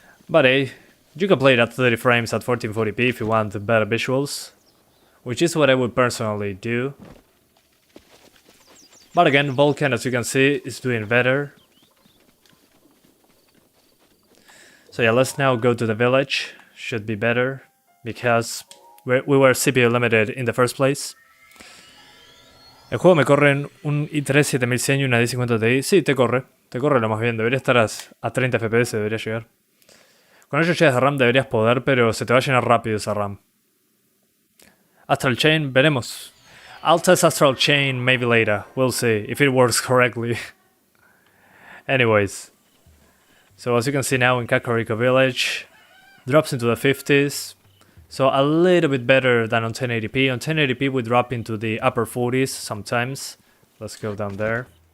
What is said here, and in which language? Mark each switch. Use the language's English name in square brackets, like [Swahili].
[English] But hey, you can play it at 30 frames at 1440p if you want better visuals, which is what I would personally do. But again, VULKAN, as you can see, is doing better. So yeah, let's now go to the village. Should be better, because we were CPU limited in the first place. [Spanish] El juego me corre en un i3 7100 y una 1050 Ti. Sí, te corre lo más bien. Debería estar a 30 FPS, debería llegar. Con 8 GB de RAM deberías poder, pero se te va a llenar rápido esa RAM. Astral Chain, veremos. [English] I'll test Astral Chain maybe later. We'll see if it works correctly. Anyways. So as you can see now in Kakariko Village, drops into the 50s. So a little bit better than on 1080p. On 1080p we drop into the upper 40s sometimes. Let's go down there.